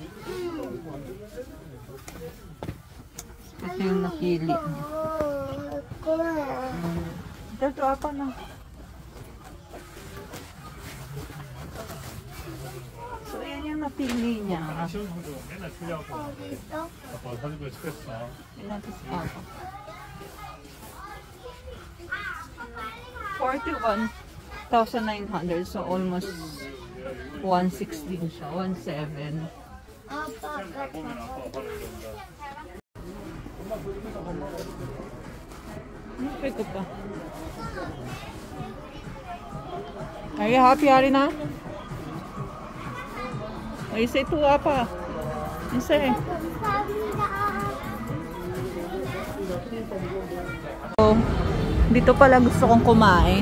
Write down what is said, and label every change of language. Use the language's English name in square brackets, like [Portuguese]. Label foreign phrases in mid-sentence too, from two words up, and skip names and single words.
[Filipino] Ito yung napili. Ito ako na. So, yan yung napili niya. [Korean] 시험 성적 맨날 틀려갖고 아빠 사진부에 찍혔어. [Filipino] Ilan ito si Papa? 41,900. So, almost 116 siya. 17. [Korean] 아빠, [Filipino] Ito pa. [English] Are you happy, Arina? [Filipino] Ay, say tuwa pa. Say. So, dito pala gusto kong kumain.